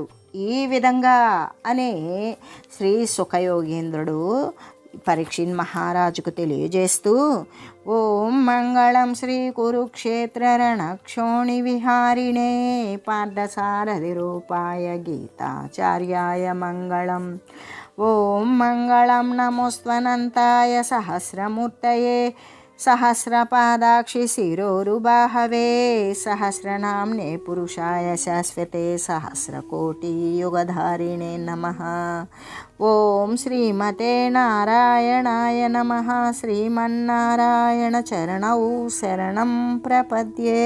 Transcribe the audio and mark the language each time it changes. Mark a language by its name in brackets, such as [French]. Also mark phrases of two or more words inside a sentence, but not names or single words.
[Telugu] ఈ విధంగా అనే శ్రీ సుఖయోగేంద్రుడు పరీక్షిత్ మహారాజుకు తెలియజేస్తూ [Sanskrit] ఓం మంగళం శ్రీ కురుక్షేత్ర రణక్షోణి విహారిణే పార్థసారథి రూపాయ గీతాచార్యాయ మంగళం. ఓం మంగళం నమోస్త్వనంతాయ సహస్రమూర్తయే सहस्रपादाक्षि शिरोरुबाहवे सहस्रनाम्ने पुरुषाय शाश्वते सहस्रकोटियुगधारिणे नमः. ओम श्रीमते नारायणाय नमः. श्रीमन्नारायण चरणौ शरणं प्रपद्ये.